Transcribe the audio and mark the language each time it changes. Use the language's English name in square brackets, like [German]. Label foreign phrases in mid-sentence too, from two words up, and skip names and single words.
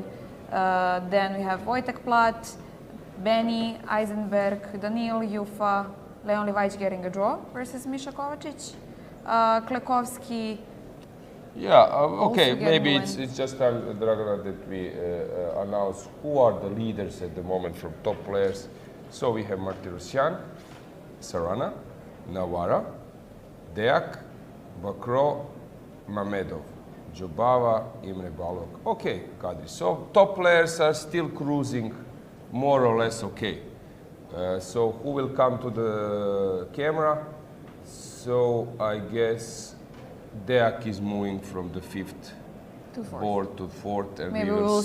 [English] Then we have Wojtek Plat, Benny Eisenberg, Daniil Jufa, Leon Livajic getting a draw versus Misha Kovacic, Klekovsky. Yeah, okay, Also maybe getting it's just time, Dragana, that we announce who are the leaders at the moment from top players. So we have Martirosyan, Sarana, Navarra, Deak, Bakro, Mamedov, Jobava, Imre Balog. Okay, Kadri. So top players are still cruising more or less okay. So who will come to the camera? So I guess Deak is moving from the fifth To fourth. board to fourth, and Maybe we will